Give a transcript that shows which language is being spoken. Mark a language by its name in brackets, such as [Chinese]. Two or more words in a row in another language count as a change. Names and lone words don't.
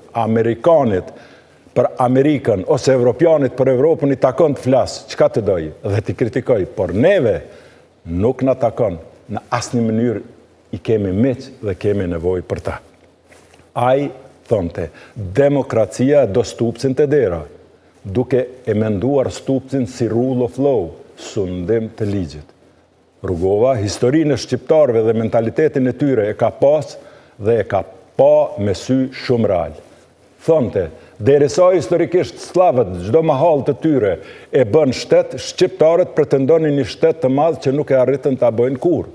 [Albanian] Amerikanit për Amerikën ose Evropianit për Evropën i takon të flasë, çka të dojë dhe të kritikoj, por neve nuk na takon në asnjë mënyrë i kemi miq dhe kemi nevojë për ta. Ai thonte, demokracia do stupcin të dera, duke e menduar stupcin si [English] rule of law, [Albanian] sundim të ligjit. Rugova, historinë e shqiptarëve dhe mentalitetin e tyre e ka pas dhe e ka pa me sy shumë real. Thonte, derisa historikisht slavët çdo mahall të tyre e bën shtet, shqiptarët pretendonin një shtet të madh që nuk e arritën ta bëjnë kurrë.